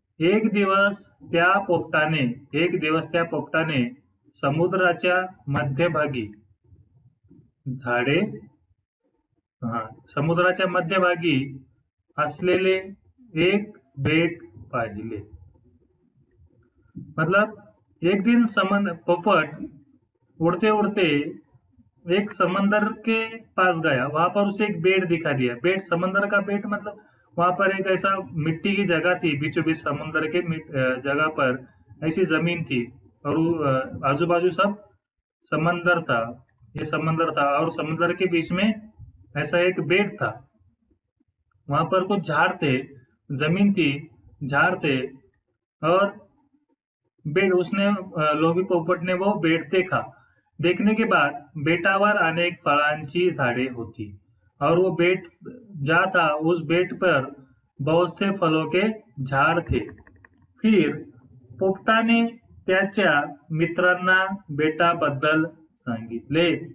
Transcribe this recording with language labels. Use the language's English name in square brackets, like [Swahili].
[Marathi] एक दिवस त्या पोपटाने समुद्राच्या मध्यभागी झाडे, समुद्राच्या मध्यभागी असलेले एक बेट पाहिले। [Hindi] मतलब एक दिन पोपट उड़ते उड़ते एक समंदर के पास गया। वहां पर उसे एक बेट दिखा दिया। बेट, समंदर का बेट मतलब वहां पर एक ऐसा मिट्टी की जगह थी, बीचों बीच समुद्र के जगह पर ऐसी जमीन थी, और आजू बाजू सब समंदर था। ये समंदर था और समुद्र के बीच में ऐसा एक बेट था। वहां पर कुछ झाड़ थे, जमीन थी, झाड़ थे और बेड उसने लोभी पोपट ने वो बेड देखा। देखने के बाद [Marathi] बेटावर अनेक फळांची झाडे होती [Hindi] और वो बेट जहाँ था उस बेट पर बहुत से फलों के झाड़ थे। [Marathi] फिर पोपटाने त्याच्या मित्रांना बेटाबद्दल सांगितले।